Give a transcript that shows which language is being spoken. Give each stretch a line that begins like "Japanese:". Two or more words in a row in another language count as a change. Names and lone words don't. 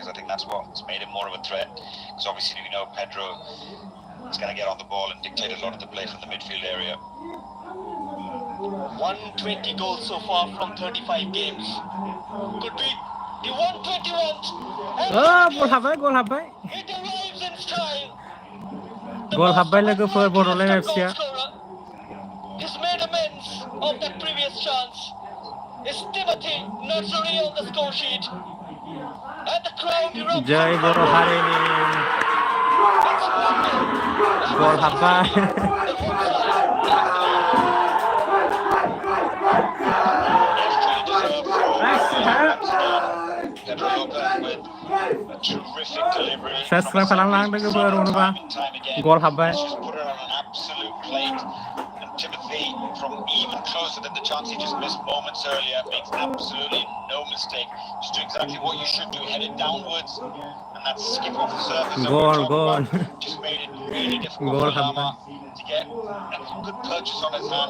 English: I think that's what's made him more of a threat, because obviously Pedro is going to get on the ball and dictate a lot of the play from the midfield area. 120 goals so far from 35 games. Could be the 121th.
Bodo: goal हाबबाय
English: It arrives in style.
Bodo: Goal हाबबाय लोगोफोर Bodoland FC आ.
English: He's made amends of that previous chance. It's Timothy Nursery on the score sheet. And the crowd erupts.
Bodo: जय बर' हारिनि goal हाबबाय. Subscribe खालामलां लोगोफोर अनोबा goal हाबबाय.
English: from even closer than the chance he just missed moments earlier. Makes absolutely no mistake. Just do exactly what you should do. Head it downwards, and that skip off the surface that we were talking Goal. about just made it really difficult Goal for Lama to get a good purchase on his hand.